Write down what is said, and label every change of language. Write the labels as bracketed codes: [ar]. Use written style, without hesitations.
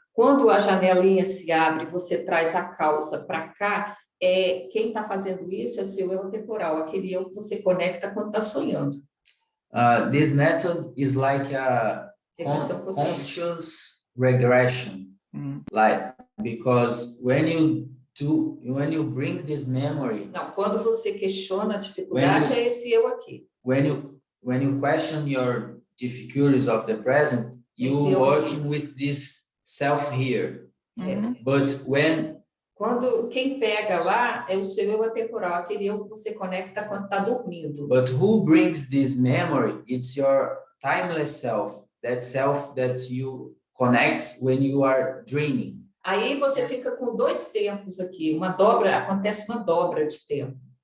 [pt] Quando a janelinha se abre, você traz a causa para cá, quem está fazendo isso é seu eu temporal, aquele eu que você conecta quando está sonhando. [en] This method is like a [pt] Regressão consciente. [en] conscious regression. Mm. Like, because when you bring this memory, [pt] Não, quando você questiona a dificuldade, é esse eu aqui. [en] when you question your difficulties of the present, you [pt] Esse eu [en] working [pt] aqui. [en] with this self here. Mhm. But when [pt] Quando quem pega lá é o seu eu atemporal, aquele eu que você conecta quando está dormindo. [en] but who brings this memory? It's your timeless self that you connect when you are dreaming. [pt] Aí você fica com dois tempos aqui, acontece uma dobra de tempo.